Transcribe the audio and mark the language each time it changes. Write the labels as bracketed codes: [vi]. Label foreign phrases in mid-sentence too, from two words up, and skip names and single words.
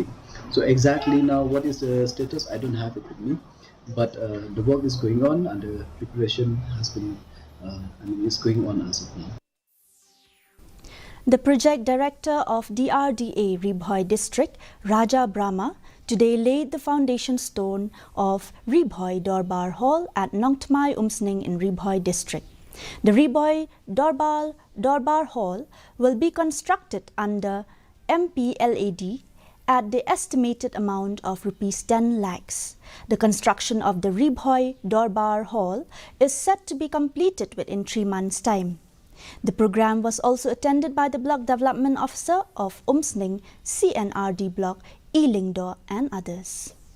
[en] So exactly now, what is the status? I don't have it with me, but the work is going on and the preparation has been, is going on as of now. The project director of DRDA Ribhoi District, Raja Brahma, today laid the foundation stone of Ribhoi Dorbar Hall at Nongtmai Umsning in Ribhoi District. The Ribhoi Dorbar Hall will be constructed under MPLAD at the estimated amount of Rs 10 lakhs. The construction of the Ribhoi Dorbar Hall is set to be completed within 3 months' time. The program was also attended by the Block Development Officer of Umsning, CNRD Block, Elingdo and others.